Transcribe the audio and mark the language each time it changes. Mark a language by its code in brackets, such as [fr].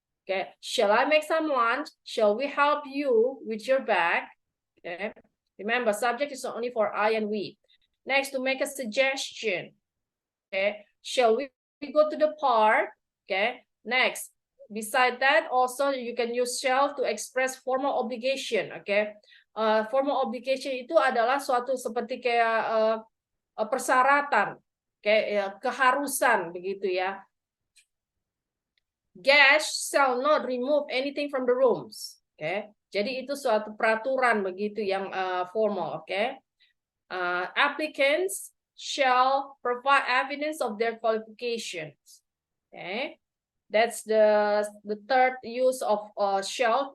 [en] Okay, shall I make some lunch? Shall we help you with your bag? Okay, remember, subject is only for I and we. Next, to make a suggestion. Okay, shall we go to the park? Okay, next, beside that, also you can use shall to express formal obligation. [id] Okay, formal obligation itu adalah suatu seperti kayak persyaratan, kayak keharusan begitu ya. [en] Guests shall not remove anything from the rooms. [id] Okay, jadi itu suatu peraturan begitu yang formal. [en] Okay, applicants shall provide evidence of their qualifications. Okay, that's the third use of shall.